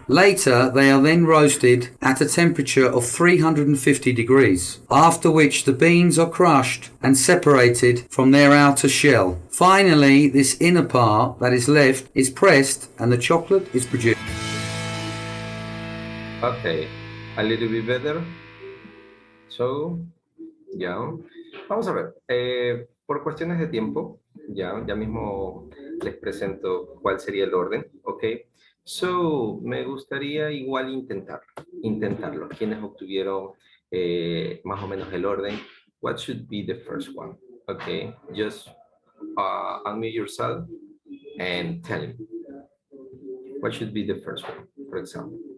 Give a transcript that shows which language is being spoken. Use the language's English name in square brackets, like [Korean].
[English] Later, they are then roasted at a temperature of 350 degrees, after which the beans are crushed and separated from their outer shell. Finally, this inner part that is left is pressed and the chocolate is produced. Okay, a little bit better. So, [Spanish] ya. Vamos a ver. Por cuestiones de tiempo, ya mismo les presento cuál sería el orden. Ok. [English] So, [Spanish] me gustaría igual intentarlo. Quienes obtuvieron más o menos el orden. [English] What should be the first one? Okay, just unmute yourself and tell me. What should be the first one, for example?